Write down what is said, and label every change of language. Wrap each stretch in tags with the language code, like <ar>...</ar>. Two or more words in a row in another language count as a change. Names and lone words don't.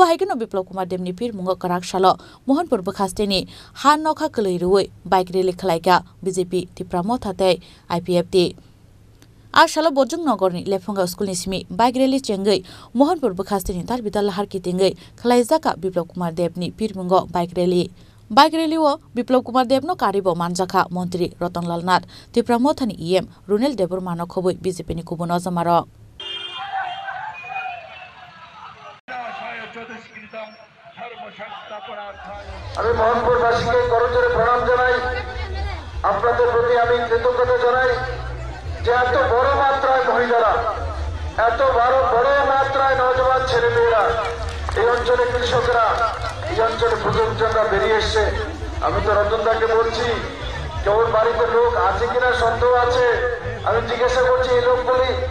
<trp>हायगनो बिप्लव कुमार देबनि पीरमंगो कराकसालो मोहनपुर बखास्टेनि हा नखा कलैरुयै</trp> <en>bike rally</en> <trp>खलायका बीजेपी तिप्रामो थातै आईपीएफटी आशाला बोजों नगरनि लेफंगा स्कुलनि सिमी</trp> <en>bike rally</en> <trp>चेंगै मोहनपुर बखास्टेनि तालबिदा लाहार कितिंगै खलायजाका बिप्लव कुमार देबनि पीरमंगो</trp> <en>bike rallyओ</en> <trp>बिप्लव कुमार देबनो कारिबो मानजाखा मंत्री रतनलाल नाथ तिप्रामो थानि ईएम रुनेल देबर मानक खबै बीजेपीनि कुबुन जमार</trp> <bn>আমি মোহনপুরবাসীকে করজোরে প্রণাম জানাই আপনাদের প্রতি আমি কৃতজ্ঞতা জানাই যে এত বড় মাত্রায় মহিলারা এত বড় মাত্রায় নওজওয়ান ছেলেমেয়েরা এই অঞ্চলে কৃষকরা এই অঞ্চলে প্রযোজকরা বেরিয়ে এসছে আমি তো রতনদাকে বলছি কেউ বাড়িতে লোক আছে কিনা সন্দেহ আছে আমি জিজ্ঞাসা করছি এই লোকগুলি</bn>